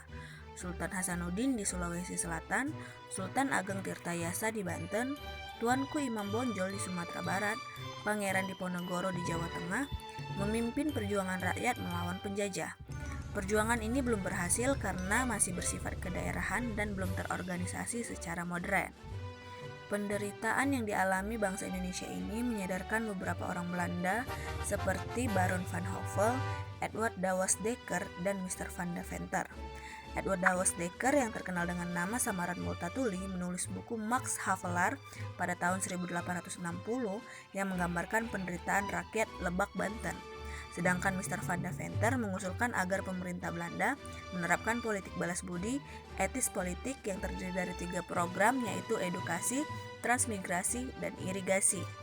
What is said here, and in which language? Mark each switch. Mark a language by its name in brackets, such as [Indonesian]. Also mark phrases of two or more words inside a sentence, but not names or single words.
[Indonesian] Sultan Hasanuddin di Sulawesi Selatan, Sultan Ageng Tirtayasa di Banten, Tuanku Imam Bonjol di Sumatera Barat, Pangeran Diponegoro di Jawa Tengah, memimpin perjuangan rakyat melawan penjajah. Perjuangan ini belum berhasil karena masih bersifat kedaerahan dan belum terorganisasi secara modern. Penderitaan yang dialami bangsa Indonesia ini menyadarkan beberapa orang Belanda seperti Baron van Hove, Edward Douwes Dekker, dan Mr. van Deventer. Edward Douwes Dekker yang terkenal dengan nama samaran Multatuli menulis buku Max Havelaar pada tahun 1860 yang menggambarkan penderitaan rakyat Lebak, Banten. Sedangkan Mr. van Deventer mengusulkan agar pemerintah Belanda menerapkan politik balas budi, etis politik yang terdiri dari 3 program, yaitu edukasi, transmigrasi, dan irigasi.